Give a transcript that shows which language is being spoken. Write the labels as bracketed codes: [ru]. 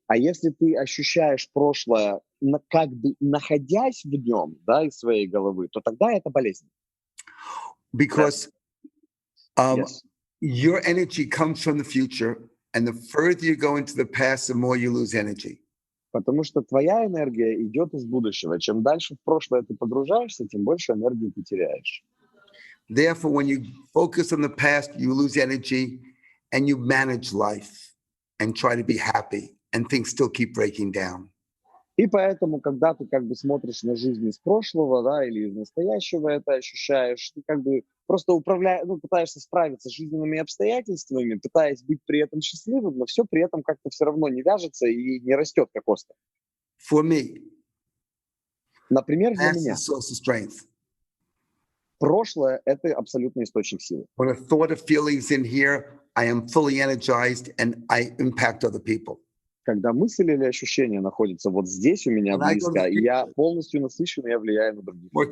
[ru] А если ты ощущаешь прошлое, как бы находясь в нем, да, из своей головы, то тогда это болезнь. [en] Because your energy comes from the future, and the further you go into the past, the more you lose energy. [ru] Потому что твоя энергия идет из будущего. Чем дальше в прошлое ты погружаешься, тем больше энергии ты теряешь. [en] Therefore, when you focus on the past, you lose energy, and you manage life and try to be happy, and things still keep breaking down. [ru] И поэтому, когда ты как бы смотришь на жизнь из прошлого, да, или из настоящего это ощущаешь, ты как бы просто пытаешься справиться с жизненными обстоятельствами, пытаясь быть при этом счастливым, но все при этом как-то все равно не вяжется и не растет как остро. [en] For me, [ru] например, для меня прошлое — это абсолютный источник силы. [en] When a thought of feelings in here, I am fully energized and I impact other people. [ru] Когда мысль или ощущение находится вот здесь у меня близко, и я полностью насыщен, и я влияю на других людей.